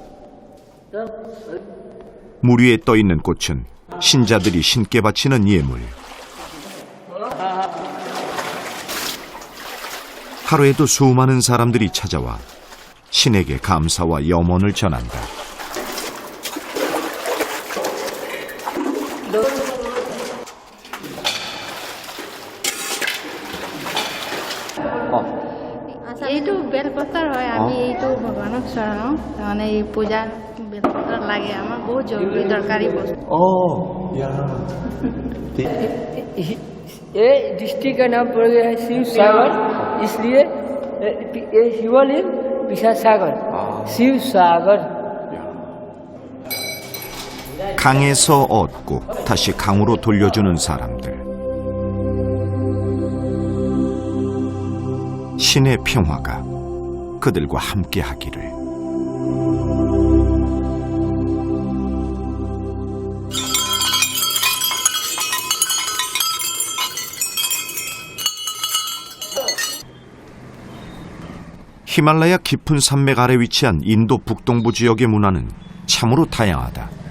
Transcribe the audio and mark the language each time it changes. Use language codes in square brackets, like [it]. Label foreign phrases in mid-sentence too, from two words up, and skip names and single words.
[ko] 물 위에 떠 있는 꽃은 신자들이 신께 바치는 예물. 하루에도 수많은 사람들이 찾아와 신에게 감사와 염원을 전한다. [as] এইটো বেলপত্ৰৰ হয় আমি এইটো ভগৱানক চৰাওঁ তাৰমানে এই পূজাত বেলপত্ৰ লাগে আমাৰ বহুত জৰুৰী দৰকাৰী বস্তু [hi] ये डिस्ट्रिक्ट का नाम पड़ गया है शिव सागर, इसलिए ये शिवलिंग विशाल सागर, शिव सागर. [ko] 강에서 얻고 다시 강으로 돌려주는 사람들. 신의 평화가 그들과 함께 하기를. 히말라야 깊은 산맥 아래 위치한 인도 북동부 지역의 문화는 참으로 다양하다.